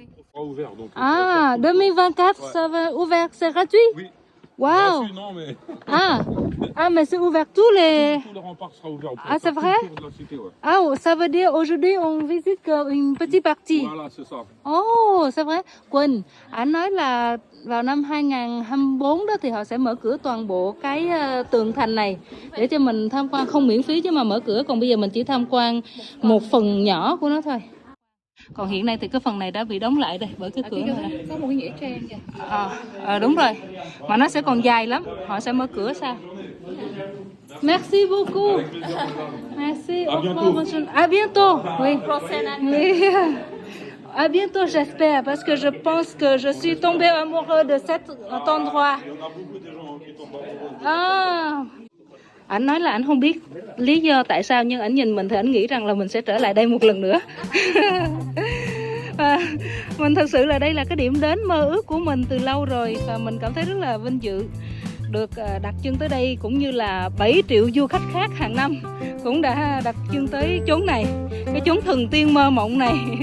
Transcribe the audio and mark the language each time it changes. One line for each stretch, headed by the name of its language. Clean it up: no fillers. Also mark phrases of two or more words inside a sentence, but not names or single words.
French: Ouvert, donc, 2024, ça va ouvert, c'est gratuit? Oui. Wow. Non, mais Mais c'est ouvert tous les... tout le rempart sera ouvert. C'est vrai? De la cité, ouais. Ça veut dire aujourd'hui on visite une petite partie. Voilà, c'est ça. C'est vrai.
Vietnamese: Quỳnh, anh nói là vào năm 2024 đó thì họ sẽ mở cửa toàn bộ cái tường thành này để cho mình tham quan, không miễn phí chứ mà mở cửa, còn bây giờ mình chỉ tham quan một phần nhỏ của nó thôi. Còn hiện nay thì cái phần này đã bị đóng lại đây bởi cái cửa này. Có một cái nghĩa trang kìa. Đúng rồi. Mà nó sẽ còn dài lắm. Họ sẽ mở cửa sao?
French: Merci beaucoup. Merci. À bientôt. À bientôt. Oui. Prochaine Oui. À bientôt, j'espère, parce que je pense que je suis tombée amoureux de cet endroit. Il y en a beaucoup de gens qui tombent amoureux.
Vietnamese: Anh nói là anh không biết lý do tại sao, nhưng anh nhìn mình thì anh nghĩ rằng là mình sẽ trở lại đây một lần nữa. Và mình thật sự là đây là cái điểm đến mơ ước của mình từ lâu rồi, và mình cảm thấy rất là vinh dự được đặt chân tới đây, cũng như là 7 triệu du khách khác hàng năm cũng đã đặt chân tới chốn này, cái chốn thần tiên mơ mộng này.